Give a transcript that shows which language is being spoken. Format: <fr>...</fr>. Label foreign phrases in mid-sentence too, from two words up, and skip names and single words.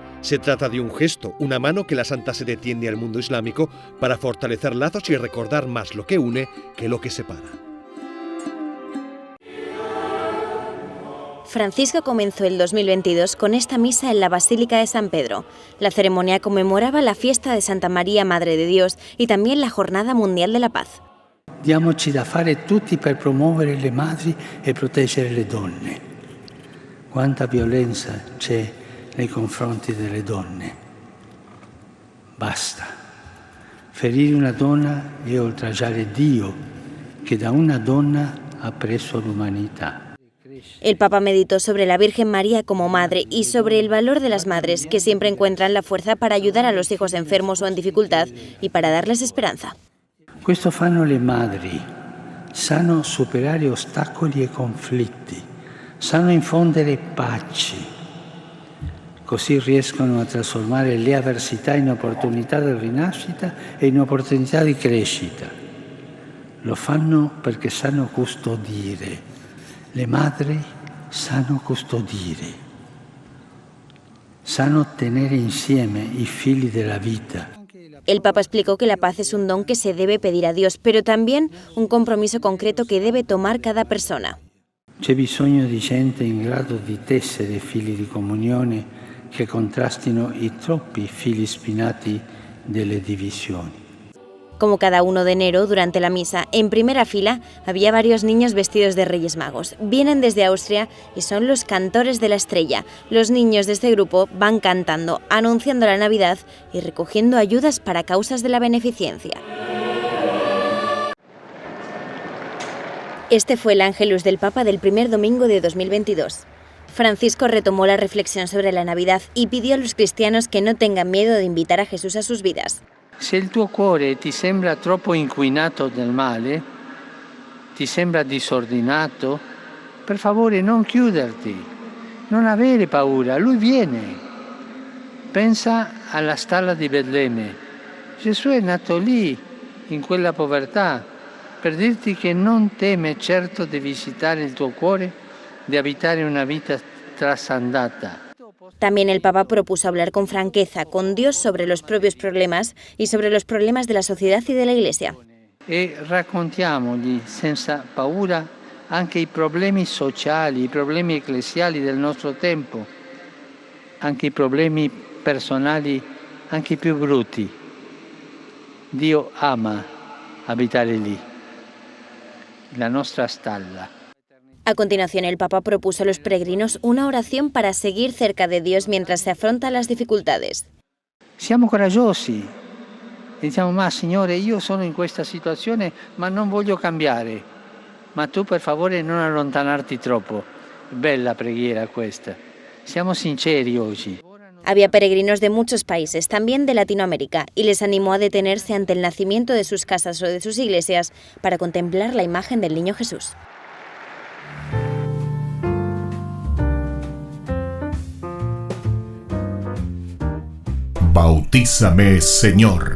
<es>Se trata de un gesto, una mano que la Santa Sede tiende al mundo islámico para fortalecer lazos y recordar más lo que une que lo que separa. Francisco comenzó el 2022 con esta misa en la Basílica de San Pedro. La ceremonia conmemoraba la fiesta de Santa María, Madre de Dios, y también la Jornada Mundial de la Paz.</es> <it>Diamoci da fare tutti per promuovere le madri e proteggere le donne. Quanta violenza c'è nei confronti delle donne. Basta. Ferire una donna è oltraggiare Dio, che da una donna ha preso l'umanità.</it> <es>El Papa meditó sobre la Virgen María como madre y sobre el valor de las madres, que siempre encuentran la fuerza para ayudar a los hijos enfermos o en dificultad y para darles esperanza.</es> <it>Questo fanno le madri, sanno superare ostacoli e conflitti, sanno infondere pace, così riescono a trasformare le avversità in opportunità di rinascita e in opportunità di crescita. Lo fanno perché sanno custodire. Le madri sanno custodire, sanno tenere insieme i fili della vita.</it> <es>El Papa explicó que la paz es un don que se debe pedir a Dios, pero también un compromiso concreto que debe tomar cada persona.</es> <it>C'è bisogno di gente in grado di tessere fili di comunione che contrastino i troppi fili spinati delle divisioni.</it> <es>Como cada 1 de enero, durante la misa, en primera fila había varios niños vestidos de Reyes Magos. Vienen desde Austria y son los cantores de la estrella. Los niños de este grupo van cantando, anunciando la Navidad y recogiendo ayudas para causas de la beneficencia. Este fue el Ángelus del Papa del primer domingo de 2022. Francisco retomó la reflexión sobre la Navidad y pidió a los cristianos que no tengan miedo de invitar a Jesús a sus vidas.</es> <it>Se il tuo cuore ti sembra troppo inquinato del male, ti sembra disordinato, per favore non chiuderti, non avere paura, Lui viene. Pensa alla stalla di Betlemme. Gesù è nato lì, in quella povertà, per dirti che non teme certo di visitare il tuo cuore, di abitare una vita trasandata.</it> <es>También el Papa propuso hablar con franqueza con Dios sobre los propios problemas y sobre los problemas de la sociedad y de la Iglesia.</es> <it>E raccontiamogli senza paura anche i problemi sociali, i problemi ecclesiali del nostro tempo, anche i problemi personali, anche i più brutti. Dio ama abitare lì, la nostra stalla.</it> <es>A continuación, el Papa propuso a los peregrinos una oración para seguir cerca de Dios mientras se afrontan las dificultades.</es> <it>Siamo coraggiosi e diciamo: ma Signore, io sono in questa situazione ma non voglio cambiare, ma tu per favore non allontanarti troppo. Bella preghiera questa. Siamo sinceri oggi.</it> <es>Había peregrinos de muchos países, también de Latinoamérica, y les animó a detenerse ante el nacimiento de sus casas o de sus iglesias para contemplar la imagen del niño Jesús. Bautízame, Señor.</es>